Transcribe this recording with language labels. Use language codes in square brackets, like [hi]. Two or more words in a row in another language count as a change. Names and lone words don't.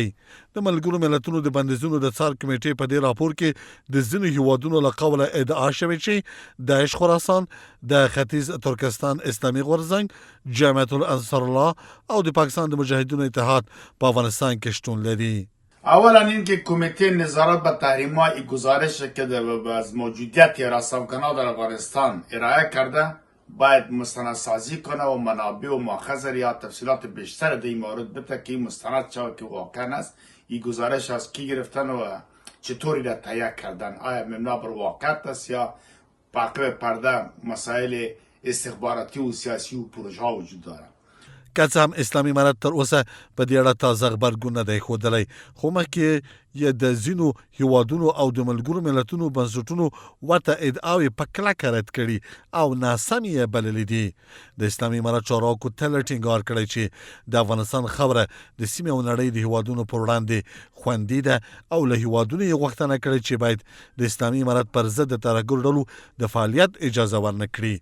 [ps] د ملګرو ملتونو د بندیزونو د څار کمیټې په دې راپور کې د ځینو هیوادونو له قوله ادعا شوې چې داعش خراسان، د ختیځ ترکستان اسلامي غورځنګ، جمعیت الانصار الله او د پاکستان د مجاهدینو اتحاد په افغانستان کې شتون لري. [fa] اولا اینکه کمیته نظارت به تحریم‌های گزارش که از موجودیت رسانه‌ها در افغانستان ارائه کرده باید مستندسازی کنه و منابع و ماخذ یا تفصیلات بیشتر در این مورد بده که این مستند شود که واقعا است این گزارش از کی گرفتن و چطوری را تهیه کردن، آیا مبنا بر واقعیت است یا پاکه پرده مسائل استخباراتی و سیاسی و پروژه ها وجود دارد. [ps] که څه هم اسلامي امارت تر اوسه په دې اړه تازه غبرګون نه دی ښودلی، خو مخکې یې د ځینو هیوادونو او د ملګرو ملتونو بنسټونو ورته ادعاوې په کلکه رد کړي او ناسمې یې بللي دي. د اسلامي امارت چارواکو تل ټینګار کړی چې د افغانستان خاوره د سیمې او نړۍ د هیوادونو پر وړاندې خوندي ده او له هیوادونو یې غوښتنه کړې چې باید د اسلامي امارت پر ضد د ترهګرو ډلو د فعالیت اجازه ورنه کړي.